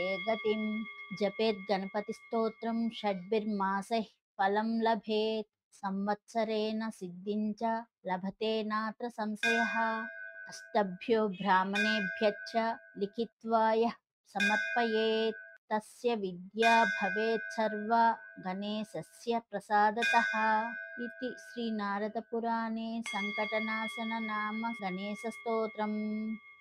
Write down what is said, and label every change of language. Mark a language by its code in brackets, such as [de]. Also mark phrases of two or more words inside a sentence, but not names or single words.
[sa] గతిం జపేత్ గణపతి స్తోత్రం షడ్భిర్మాసైః ఫలం లభేత్ సంవత్సరేణ సిద్ధించ లభతే నాత్ర సంశయః అష్టభ్యో బ్రాహ్మణేభ్యశ్చ లిఖిత్వా యః సమర్పయేత్ తస్య విద్యా భవేత్ సర్వ గణేశస్య ప్రసాదతః इति श्री नारद पुराणे संकटनाशन नाम गणेश स्तोत्रम्।